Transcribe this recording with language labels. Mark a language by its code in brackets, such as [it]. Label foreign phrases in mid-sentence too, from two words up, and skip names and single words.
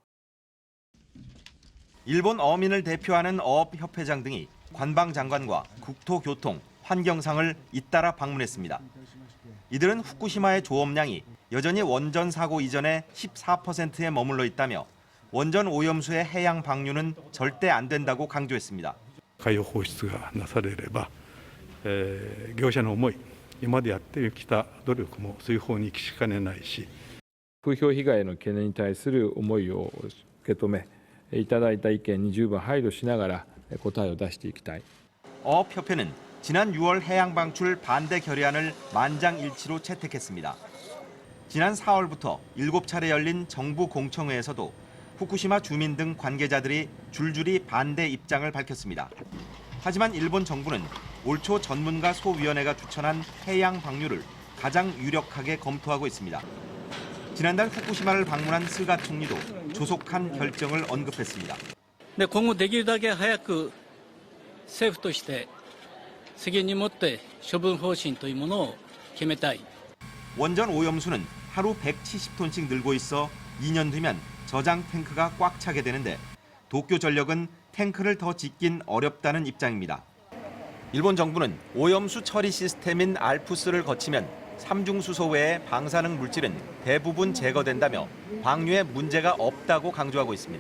[ko] 일본 어민을 대표하는 어업협회장 등이 관방장관과 국토교통, 환경상을 잇따라 방문했습니다. 이들은 후쿠시마의 조업량이 여전히 원전 사고 이전의 14%에 머물러 있다며 원전 오염수의 해양 방류는 절대 안 된다고 강조했습니다. [ja] 海洋放出がなされれば、業者の思い、今までやってきた努力もそういう方に行きかねないし、風評被害の懸念に対する思いを受け止め、いただいた意見に十分配慮しながら答えを出していきたい。 [ko] 어업협회는 지난 6월 해양 방출 반대 결의안을 만장일치로 채택했습니다. 지난 4월부터 7차례 열린 정부 공청회에서도 후쿠시마 주민 등 관계자들이 줄줄이 반대 입장을 밝혔습니다. 하지만 일본 정부는 올 초 전문가 소위원회가 추천한 해양 방류를 가장 유력하게 검토하고 있습니다. 지난달 후쿠시마를 방문한 스가 총리도 조속한 결정을 언급했습니다. [ja] 今後できるだけ早く政府として責任を持って処分方針というものを決めたい。 [ko] 원전 오염수는 하루 170톤씩 늘고 있어 2년 뒤면 저장 탱크가 꽉 차게 되는데 도쿄전력은 탱크를 더 짓긴 어렵다는 입장입니다. 일본 정부는 오염수 처리 시스템인 알프스를 거치면 삼중수소 외의 방사능 물질은 대부분 제거된다며 방류에 문제가 없다고 강조하고 있습니다.